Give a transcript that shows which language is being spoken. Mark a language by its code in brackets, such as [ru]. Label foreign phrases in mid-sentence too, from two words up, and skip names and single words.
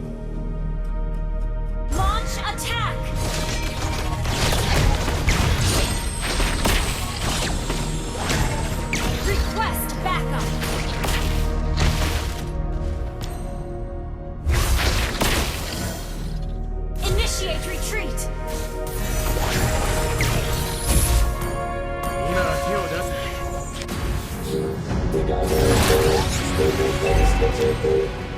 [en] Launch attack. Request backup. Initiate retreat. [ja] 今は手を出す [id] Tidak ada yang boleh turun dari sesuatu.